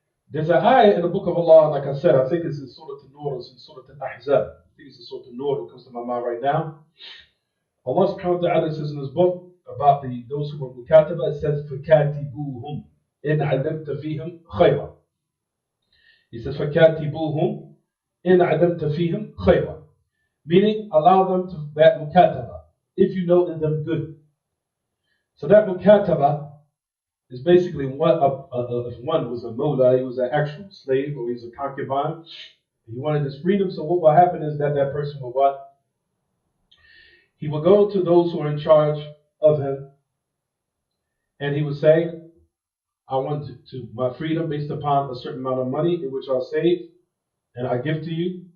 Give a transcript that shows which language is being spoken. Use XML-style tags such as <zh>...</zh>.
<en>There's an ayah in the book of Allah, like I said, I think it's in Surah An-Nur, it's in Surah Al-Ahzab. I think it's in Surah An-Nur, it comes to my mind right now. Allah subhanahu wa ta'ala says in his book about those who were mukataba, it says,</en> <ar>فَكَاتِبُوهُمْ إِنْ عَلَمْتَ فِيهِمْ خَيْرًا.</ar> <en>He says,</en> <ar>فَكَاتِبُوهُمْ إِنْ عَلَمْتَ فِيهِمْ خَيْرًا.</ar> <en>Meaning, allow them to that mukataba, if you know in them good. So that mukataba is basically what if one was a mawla, he was an actual slave, or he was a concubine, he wanted his freedom. So what will happen is that that person will what? He will go to those who are in charge of him, and he would say, I want to my freedom based upon a certain amount of money in which I'll save, and I give to you.</en>